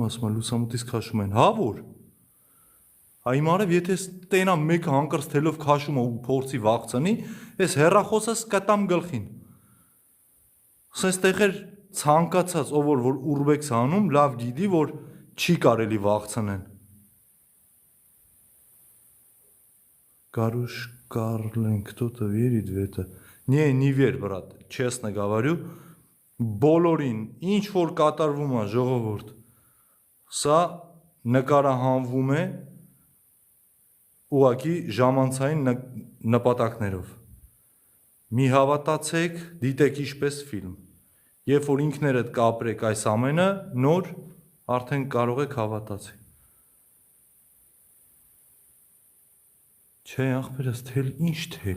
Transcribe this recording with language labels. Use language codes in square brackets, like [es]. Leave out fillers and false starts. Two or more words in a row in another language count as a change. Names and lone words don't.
[hy] ասում, լուսամուտից քաշում են, հա որ։ Այ մարև եթե տենամ մեկը հանկարծ թելով քաշում ու փորձի վախցնի, այս հեռախոսս կտամ գլխին։ Սենց տեղեր ցանկացած ով որ ուրբեքս անում, լավ գիտի, որ չի կարելի վախցնեն։ Гаруш Карлен, [ru] кто-то верит в это. Не вер, брат, честно говорю, [hy] բոլորին ինչ որ կատարվում է ժողովուրդ, սա նկարահանվում է ուղղակի ժամանցային նպատակներով։ Մի հավատացեք, դիտեք ինչպես ֆիլմ։ Երբ որ ինքներդ կապրեք այս ամենը, նոր արդեն կարող եք հավատացել։ Չէ, ախպերս, թել, ինչ թել։